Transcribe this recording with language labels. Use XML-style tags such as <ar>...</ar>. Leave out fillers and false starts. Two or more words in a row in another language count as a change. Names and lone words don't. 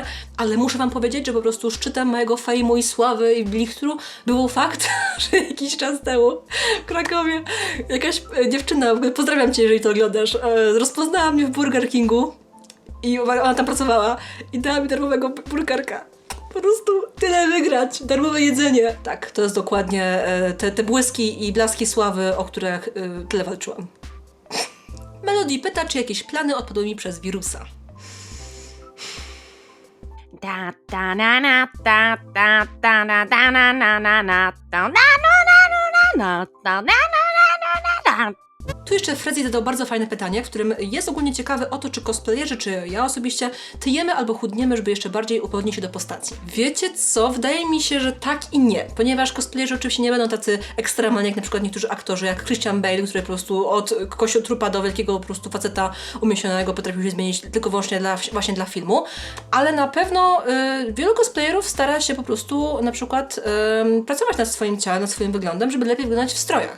<pl>Ale muszę wam powiedzieć, że po prostu szczytem mojego fejmu i sławy i blichtru był fakt, że jakiś czas temu w Krakowie jakaś dziewczyna, w ogóle pozdrawiam cię, jeżeli to oglądasz, rozpoznała mnie w Burger Kingu i ona tam pracowała i dała mi darmowego burgerka. Po prostu tyle wygrać. Darmowe jedzenie. Tak, to jest dokładnie te błyski i blaski sławy, o których tyle walczyłam. Melody pyta, czy jakieś plany odpadły mi przez wirusa. Da da na na da da da na da na na na na da na na na na na. Tu jeszcze Freddy zadał bardzo fajne pytanie, w którym jest ogólnie ciekawy o to, czy cosplayerzy, czy ja osobiście tyjemy albo chudniemy, żeby jeszcze bardziej upodobnić się do postaci. Wiecie co? Wydaje mi się, że tak i nie, ponieważ cosplayerzy oczywiście nie będą tacy ekstremalni jak na przykład niektórzy aktorzy, jak Christian Bale, który po prostu od kościotrupa do wielkiego po prostu faceta umieśnionego potrafił się zmienić tylko wyłącznie właśnie dla filmu, ale na pewno wielu cosplayerów stara się po prostu na przykład pracować nad swoim ciałem, nad swoim wyglądem, żeby lepiej wyglądać w strojach.</pl>